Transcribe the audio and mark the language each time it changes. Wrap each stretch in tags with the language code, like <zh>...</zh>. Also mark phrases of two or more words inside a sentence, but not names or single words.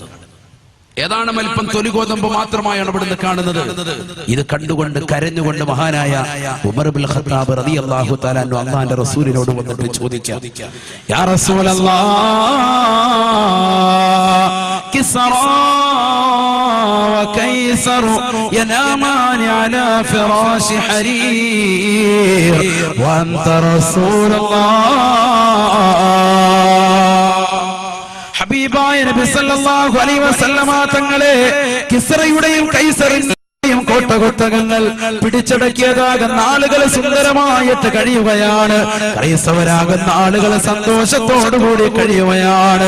<ml>ഏതാണ് അല്പം തൊലിഗോതമ്പ് മാത്രമായാണ് ഇവിടുന്ന് കാണുന്നത്. ഇത് കണ്ടുകൊണ്ട് കരഞ്ഞുകൊണ്ട് മഹാനായ ഉമർ ഇബ്നുൽ ഖത്താബ് റളിയല്ലാഹു തആല അൻഹു അല്ലാഹുവിന്റെ റസൂലിനോട് വന്നിട്ട് ചോദിച്ചു,</ml> <ar>يا رسول الله، كسرى وكيسر ينامان على فراش حرير وأنت رسول الله.</ar> <ml>ഹബീബായ നബി</ml> <ar>صلى الله عليه وسلم</ar> <ml>തങ്ങളെ കിസ്റയുടെയും കൈസറിന്റെയും കോട്ടകൊത്തകങ്ങൾ പിടിച്ചടക്കിയതാകുന്ന ആളുകൾ സുന്ദരമായിട്ട് കഴിയുകയാണ്. ക്രൈസ്തവരാകുന്ന ആളുകൾ സന്തോഷത്തോടുകൂടി കഴിയുകയാണ്.</ml>